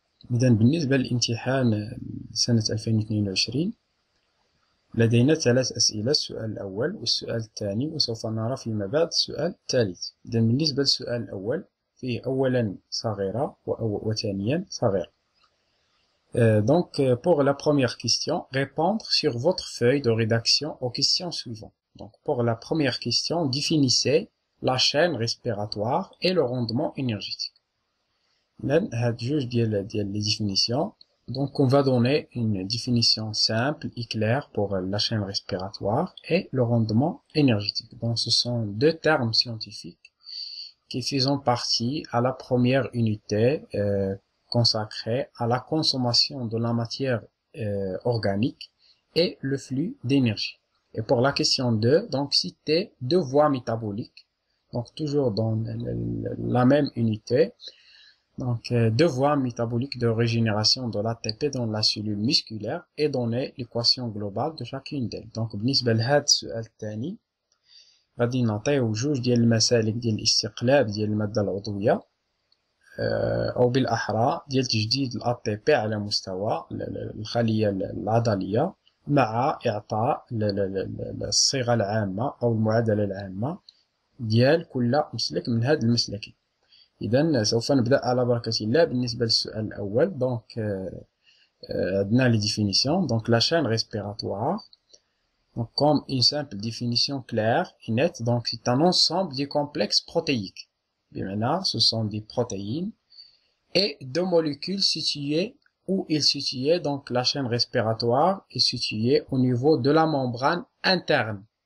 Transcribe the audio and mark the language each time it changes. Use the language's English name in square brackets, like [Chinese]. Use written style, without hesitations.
[Arabic] إذن بالنسبة للامتحان سنة 2022 لدينا 3 أسئلة، السؤال الأول والسؤال الثاني وسوف نرى فيما بعد السؤال الثالث. إذن بالنسبة للسؤال الأول فيه أولا صغيرة وثانيا صغيرة. [French] Donc pour la première question, répondre sur votre feuille de rédaction aux questions suivantes. Donc pour la première question, définissez la chaîne respiratoire et le rendement énergétique. Là, les définitions. Donc, on va donner une définition simple et claire pour la chaîne respiratoire et le rendement énergétique. Donc, ce sont 2 termes scientifiques qui font partie à la première unité consacrée à la consommation de la matière organique et le flux d'énergie. Et pour la question 2, donc, citer 2 voies métaboliques. Donc, toujours dans la même unité. Donc, 2 voies métaboliques de régénération de l'ATP dans la cellule musculaire et donner l'équation globale de chacune d'elles. [Arabic] Donc, بالنسبة لهذا السؤال الثاني غادي نعطيو 2 ديال المسالك ديال الاستقلاب ديال المادة العضوية أو بالأحرى ديال تجديد الATP على مستوى الخلية العضلية مع إعطاء الصيغة العامة أو المعادلة العامة ديال كل مسلك من هاد المسلكين. إذن سوف نبدأ على بركة الله. بالنسبة للسؤال الأول donc عندنا les définitions. [French] Donc la chaîne respiratoire, donc comme une simple définition claire et nette, donc c'est un ensemble de complexes protéiques. بمعنى ce sont des protéines et 2 molécules situées où il est situé. Donc la chaîne respiratoire est située au niveau de la membrane interne.